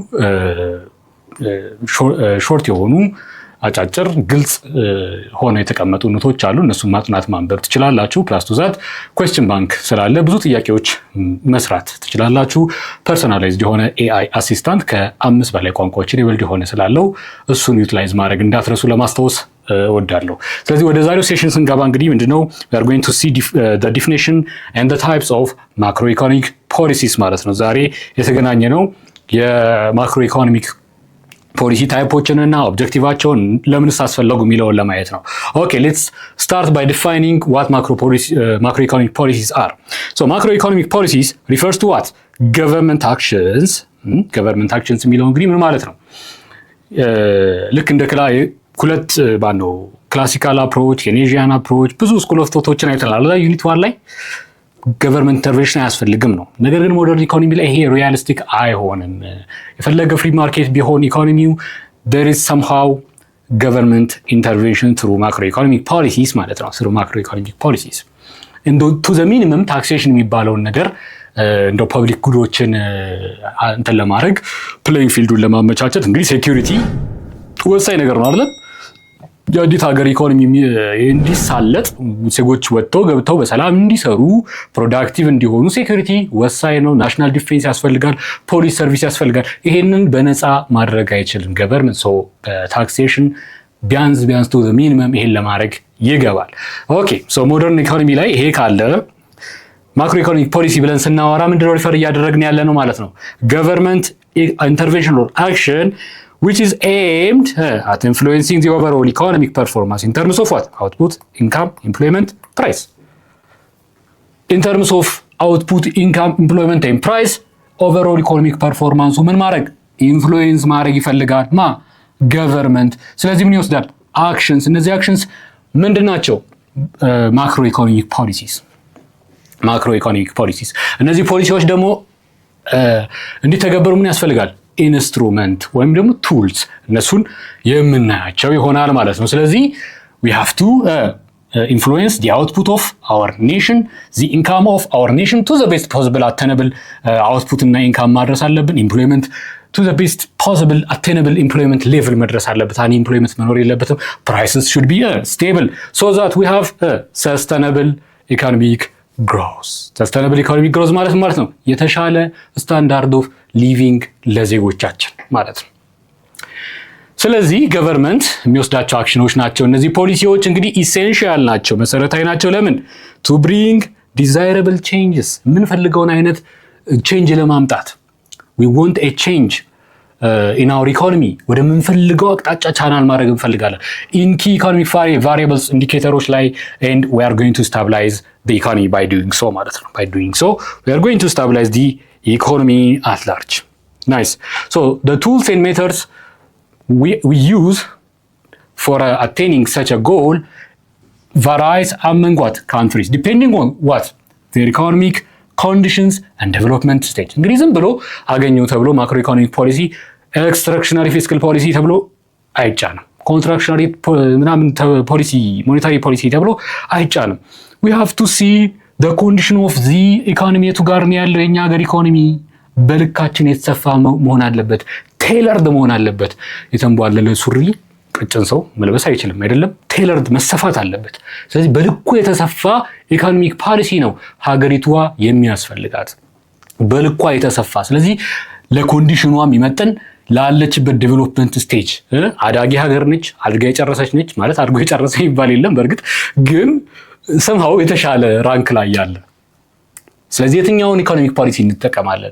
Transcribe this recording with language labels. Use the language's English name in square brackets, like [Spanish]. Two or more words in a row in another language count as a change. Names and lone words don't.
[Amharic] ሾርት የሆኑ አጫጭር ግልጽ ሆነ የተቀመጡ ኖቶች አሉ። እነሱን ማጥናት ማንበብ ትችላላችሁ። [English] plus to that question bank [Amharic] ስላለ ብዙ ጥያቄዎች መስራት ትችላላችሁ። ፐርሶናላይዝድ የሆነ [English] AI assistant [Amharic] ከ5 በላይ ቋንቋዎችን የወልድ የሆነ ስላለው እሱን ዩቲላይዝ ማድረግ እንዳትረሱ ለማስታወስ እወዳለሁ። ስለዚህ ወደ ዛሬው ሴሽን ስንገባ እንግዲህ ምንድነው [English] we are going to see the definition and the types of macroeconomic policies [Amharic] ማለት ነው። ዛሬ የተገናኘ ነው [English] የmacroeconomic policy [Amharic] ታይፖችን እና ኦብጀክቲቫቸውን ለምንስ አስፈለጉ የሚለውን ለማየት ነው። [English] okay let's start by defining what macroeconomic policies are. So macroeconomic policies refers to what? Government actions. Government actions [Amharic] የሚለው እንግዲህ ምን ማለት ነው? ልክ እንደ ሁለት ባነው [English] classical approach፣ Keynesian approach [Amharic] ብዙ [English] school of thoughts [Amharic] አይተናል። ዩኒት 1 ላይ [English] government intervention [Amharic] አያስፈልግም ነው። ነገር ግን [English] modern economy [Amharic] ላይ ይሄ ሪያሊስቲክ አይሆንም። የፈለገ [English] free market [Amharic] ቢሆን ኢኮኖሚው [English] there is somehow government intervention through macroeconomic policies [Amharic] ማለት ነው። [English] through macroeconomic policies and to the minimum taxation [Amharic] የሚባለውን ነገር እንደው [English] public goods [Amharic] እንትን ለማድረግ [English] playing field [Amharic] ለማመቻቸት እንግዲህ ሴኩሪቲ ወሳኝ ነገር ነው አይደል? የአዲስ ሀገር ኢኮኖሚ እንዲሳለጥ ዜጎች ወጥተው ገብተው በሰላም እንዲሰሩ ፕሮዳክቲቭ እንዲሆኑ ሴኩሪቲ ወሳኝ ነው። [English] national defense [Amharic] ያስፈልጋል፣ [English] police service [Amharic] ያስፈልጋል። ይሄንን በነፃ ማድረግ አይችልም ገቨርንመንት። [English] so taxation [Amharic] ቢያንስ [English] to minimum [Amharic] ይሄን ለማድረግ ይገባል። [English] okay so modern economy [Amharic] ላይ ይሄ ካለ [English] macroeconomic policy [Amharic] ብለን ስናወራ ምንድነው ሪፈር እያደረግን ያለ ነው ማለት ነው። [English] government intervention or action which is aimed at influencing the overall economic performance in terms of what? Output, income, employment, price. In terms of output, income, employment and price, overall economic performance [Amharic] ምን ማድረግ ኢንፍሉዌንስ ማድረግ ይፈልጋል ማ ገቨርንመንት። ስለዚህ ምን ይወስዳል? አክሽንስ። እነዚህ አክሽንስ ምንድን ናቸው? [English] macroeconomic policies። macroeconomic policies [Amharic] እነዚህ ፖሊሲዎች ደግሞ እንዲተገበሩ ምን ያስፈልጋል? ኢንስትሩመንት ወይም ደግሞ ቱልስ፣ እነሱን የምናያቸው ይሆናል ማለት ነው። ስለዚህ [English] we have to influence the output of our nation, the income of our nation to the best possible attainable output [Amharic] እና ኢንካም ማድረስ አለብን። [English] employment to the best possible attainable employment level [Amharic] መድረስ አለበት። [English] unemployment [Amharic] መኖር የለበትም። [English] prices should be stable so that we have sustainable economic growth. sustainable economic growth [Amharic] ማለት ነው የተሻለ [English] standard of living [Amharic] ለዜጎቻችን ማለት ነው። ስለዚህ ገቨርንመንት የሚወስዳቸው አክሽኖች ናቸው እነዚህ ፖሊሲዎች እንግዲህ ኢሴንሻል ናቸው፣ መሰረታዊ ናቸው። ለምን? [English] to bring desirable changes፣ [Amharic] የምንፈልገውን አይነት ቼንጅ ለማምጣት [English] we want a change in our economy፣ [Amharic] ወደ ምንፈልገው አቅጣጫ ቻናል ማድረግ እንፈልጋለን። [English] in key economic variables [Amharic] ኢንዲኬተሮች ላይ [English] and we are going to stabilize the economy by doing so [Amharic] ማለት ነው። [English] by doing so we are going to stabilize the economy at large. Nice. So the tools and methods we use for attaining such a goal varies among what countries depending on what their economic conditions and development stage. [Amharic] እንግዲህ ዝም ብሎ አገኘው ተብሎ [English] macroeconomic policy expansionary fiscal policy [Amharic] ተብሎ አይጫንም። ኮንትራክሽናሪ ምናምን [English] policy monetary policy [Amharic] ተብሎ አይጫንም። [English] we have to see the condition of the economy [Amharic] የቱ ጋር ነው ያለው የኛ ሀገር ኢኮኖሚ። በልካችን የተሰፋ መሆን አለበት፣ ቴለርድ መሆን አለበት። የተንቧለለ ሱሪ ቀጭን ሰው መልበስ አይችልም አይደለም፣ ቴለርድ መሰፋት አለበት። ስለዚህ በልኩ የተሰፋ [English] economic policy [Amharic] ነው ሀገሪቷ የሚያስፈልጋት፣ በልኳ የተሰፋ። ስለዚህ ለኮንዲሽኗ የሚመጥን ላለችበት [English] development stage [Amharic] አዳጊ ሀገር ነች፣ አድጋ የጨረሰች ነች ማለት አድጎ የጨረሰ ይባል የለም በእርግጥ ግን ሰምሃው የተሻለ ራንክ ላይ ያለ ስለዚህ የትኛውን [English] economic policy [Amharic] እንጠቀማለን?